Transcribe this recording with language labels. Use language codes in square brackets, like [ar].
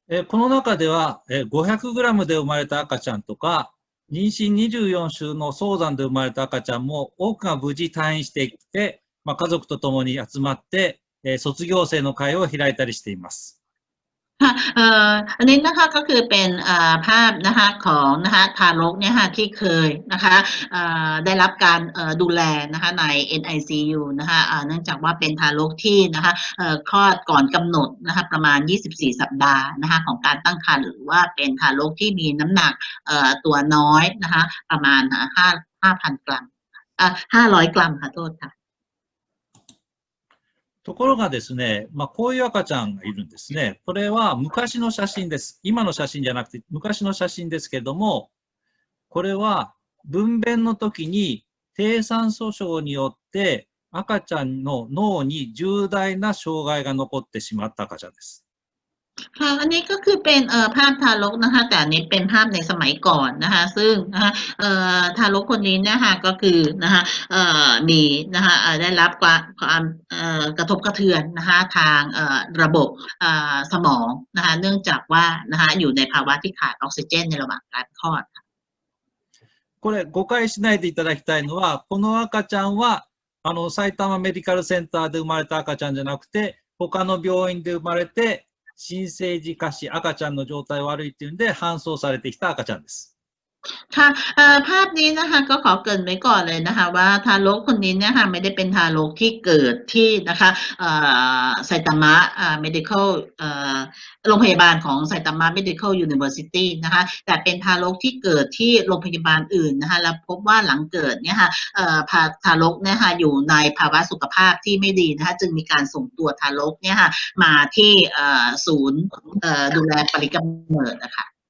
[ja] この中では500グラムで生まれた赤ちゃんとか妊娠24週の早産で生まれた赤ちゃんも多くが無事退院してきて、家族と共に集まって、卒業生の会を開いたりしています。 [th] ค่ะอันนี้นะคะก็คือเป็นภาพนะคะของนะคะทารกเนี่ยค่ะที่เคยนะคะได้รับการดูแลนะคะใน NICU นะคะเนื่องจากว่าเป็นทารกที่นะคะคลอดก่อนกำหนดนะคะประมาณ24สัปดาห์นะคะของการตั้งครรภ์หรือว่าเป็นทารกที่มีน้ำหนักตัวน้อยนะคะประมาณ5,000 กรัม500 กรัมค่ะโทษค่ะ [ja] ところがですね、こういう赤ちゃんがいるんですね。これは昔の写真です。今の写真じゃなくて昔の写真ですけれども、これは分娩の時に低酸素症によって赤ちゃんの脳に重大な障害が残ってしまった赤ちゃんです。 [th] ค่ะอันนี้ก็คือเป็นภาพทารกนะคะแต่อันนี้เป็นภาพในสมัยก่อนนะคะซึ่งนะคะทารกคนนี้เนี่ยค่ะก็คือนะคะมีนะคะได้รับความกระทบกระเทือนนะคะทางระบบสมองนะคะเนื่องจากว่านะคะอยู่ในภาวะที่ขาดออกซิเจนในระหว่างการคลอด [ja] これ誤解しないでいただきたいのは、この赤ちゃんは埼玉メディカルセンターで生まれた赤ちゃんじゃなくて、他の病院で生まれて、新生児下肢、赤ちゃんの状態悪いっていうんで搬送されてきた赤ちゃんです。 [th] ค่ะภาพนี้นะคะก็ขอเกริ่นไว้ก่อนเลยนะคะว่าทารกคนนี้เนี่ยค่ะไม่ได้เป็นทารกที่เกิดที่นะคะไซตามะmedical โรงพยาบาลของไซตามะ medical university นะคะแต่เป็นทารกที่เกิดที่โรงพยาบาลอื่นนะคะแล้วพบว่าหลังเกิดเนี่ยค่ะทารกเนี่ยค่ะอยู่ในภาวะสุขภาพที่ไม่ดีนะคะจึงมีการส่งตัวทารกเนี่ยค่ะมาที่ศูนย์ดูแลปริกำเนิดนะคะ